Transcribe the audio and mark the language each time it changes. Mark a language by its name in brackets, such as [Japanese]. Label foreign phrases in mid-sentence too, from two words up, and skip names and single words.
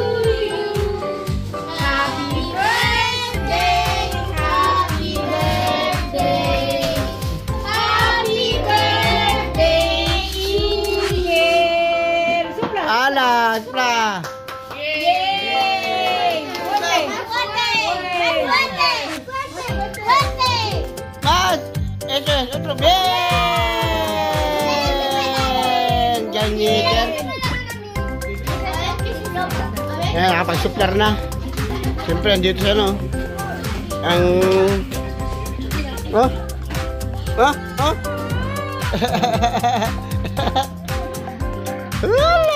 [English] Happy birthday, happy birthday, happy birthday, Iker. [Spanish] Ala, supla. [English] Yay! Birthday! Birthday! Birthday! [Spanish] Mas, eso es otro bien. [Filipino] Yan, Iker. Ayan, nakapag-suplar na. Siyempre, andito siya, no? Ang... Oh? Oh? Oh? Wala!